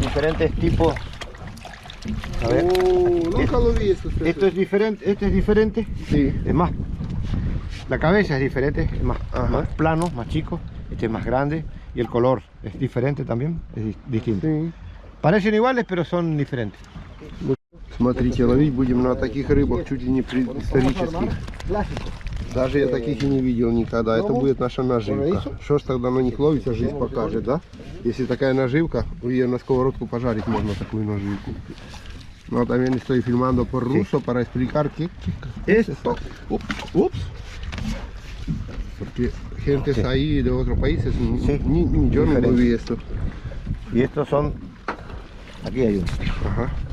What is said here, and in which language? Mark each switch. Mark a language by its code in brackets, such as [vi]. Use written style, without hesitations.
[es] Diferentes tipos. A ver. Nunca lo vi esto. Esto es diferente, este es diferente. Sí. Es más. La cabeza es diferente, es más plano, más chico. Este es más grande. Y el color es diferente también, es distinto. Sí. Parecen iguales, pero son diferentes. [ru] Смотрите, ловить будем на таких рыбах чуть ли не исторических. Даже я таких и не видел никогда. Это будет наша наживка. Что ж тогда на них ловится, жизнь покажет, да? Если такая наживка, ее на сковородку пожарить можно, такую nаживку. [es] No, también estoy filmando por ruso para explicar qué es esto. Ups. Porque gentes ahí de otros países, ni yo no vi esto. Y estos son... Aquí hay uno. Ajá.